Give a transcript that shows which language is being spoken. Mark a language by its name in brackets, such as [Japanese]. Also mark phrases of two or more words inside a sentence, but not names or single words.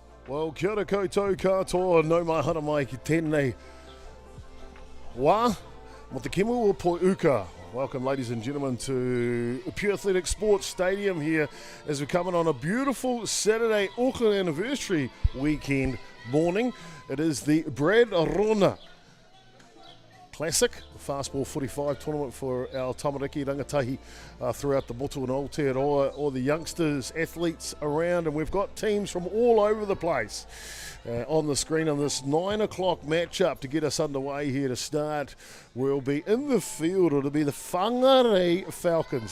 [Māori] Well, kia ora koutou katoa, no mai hana mai ki tēnei wā, mo te kemu o Poi Uka. [English] Welcome, ladies and gentlemen, to Pure Athletic Sports Stadium here as we're coming on a beautiful Saturday Auckland anniversary weekend morning. It is the Brad Rona Classic, the Fastball 45 tournament for our [Māori] tamariki rangatahi [English] throughout the Motu and Aotearoa, all the youngsters, athletes around, and we've got teams from all over the place on the screen on this 9 o'clock matchup to get us underway here to start. We'll be in the field. It'll be the Whangārei Falcons.